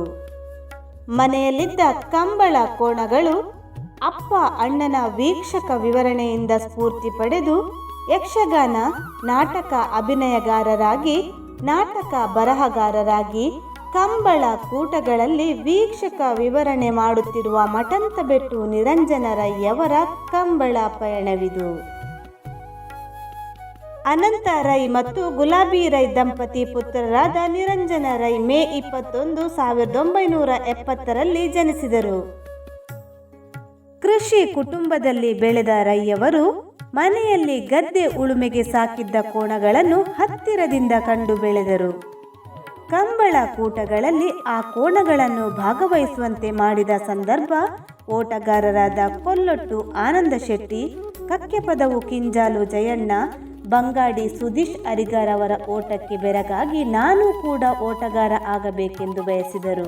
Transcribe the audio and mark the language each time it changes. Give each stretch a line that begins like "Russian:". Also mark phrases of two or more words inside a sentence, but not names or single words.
Kannada: ಮನೆಯಲ್ಲಿದ್ದ ಕಂಬಳ ಕೋಣಗಳು ಅಪ್ಪ ಅಣ್ಣನ ವೀಕ್ಷಕ ವಿವರಣೆಯಿಂದ ಸ್ಫೂರ್ತಿ ಪಡೆದು ಯಕ್ಷಗಾನ ನಾಟಕ ಅಭಿನಯಗಾರರಾಗಿ, ನಾಟಕ ಬರಹಗಾರರಾಗಿ, ಕಂಬಳ ಕೂಟಗಳಲ್ಲಿ ವೀಕ್ಷಕ ವಿವರಣೆ ಮಾಡುತ್ತಿರುವ ಮಠಂತಬೆಟ್ಟು ನಿರಂಜನ ರೈ ಅವರ ಕಂಬಳ ಪಯಣವಿದು. ಅನಂತ ರೈ ಮತ್ತು ಗುಲಾಬಿ ರೈ ದಂಪತಿ ಪುತ್ರರಾದ ನಿರಂಜನ ರೈ ಮೇ 21, 1970ರಲ್ಲಿ ಜನಿಸಿದರು. ಕೃಷಿ ಕುಟುಂಬದಲ್ಲಿ ಬೆಳೆದ ರೈ ಅವರು ಮನೆಯಲ್ಲಿ ಗದ್ದೆ ಉಳುಮೆಗೆ ಸಾಕಿದ್ದ ಕೋಣಗಳನ್ನು ಹತ್ತಿರದಿಂದ ಕಂಡು ಬೆಳೆದರು. ಕಂಬಳ ಕೂಟಗಳಲ್ಲಿ ಆ ಕೋಣಗಳನ್ನು ಭಾಗವಹಿಸುವಂತೆ ಮಾಡಿದ ಸಂದರ್ಭ ಓಟಗಾರರಾದ ಕೊಲ್ಲೊಟ್ಟು ಆನಂದ ಶೆಟ್ಟಿ, ಕಕ್ಕೆಪದವು ಕಿಂಜಾಲು ಜಯಣ್ಣ, ಬಂಗಾಡಿ ಸುದೀಶ್ ಅರಿಗಾರ್ ಅವರ ಓಟಕ್ಕೆ ಬೆರಗಾಗಿ ನಾನು ಕೂಡ ಓಟಗಾರ ಆಗಬೇಕೆಂದು ಬಯಸಿದರು.